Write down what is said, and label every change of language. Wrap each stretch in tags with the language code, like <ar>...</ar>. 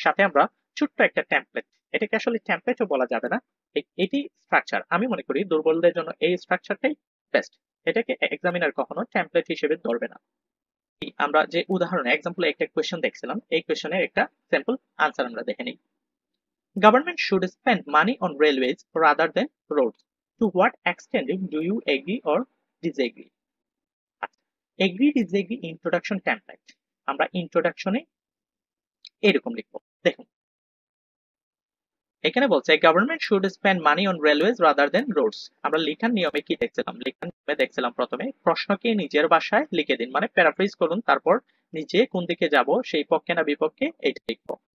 <bn>সাথে আমরা ছোট্ট একটা টেমপ্লেট, এটাকে আসলে টেমপ্লেটও বলা যাবে না, এটি স্ট্রাকচার। আমি মনে করি দুর্বলদের জন্য এই স্ট্রাকচারটাই বেস্ট। এটাকে এক্সামিনার কখনো টেমপ্লেট হিসেবে ধরবে না। আমরা যে উদাহরণে এক্সাম্পলে একটা কোয়েশ্চেন দেখছিলাম, এই কোয়েশ্চেনের একটা স্যাম্পল আনসার আমরা দেখে নিই।</bn> <en>Government should spend money on railways rather than roads. To what extent do you agree or disagree? Agree disagree introduction template</en> <bn>আমরা ইন্ট্রোডাকশনে এরকম লিখবো। দেখুন এখানে বলছে</bn> <en>Government should spend money on railways rather than roads.</en> <bn>আমরা লেখার নিয়মে কি দেখছিলাম? লেখার নিয়মে দেখছিলাম প্রথমে প্রশ্নকে নিজের ভাষায় লিখে দিন, মানে প্যারাফ্রেজ করুন, তারপর নিজে কোন দিকে যাব সেই পক্ষে না বিপক্ষে এটা লিখবো।</bn>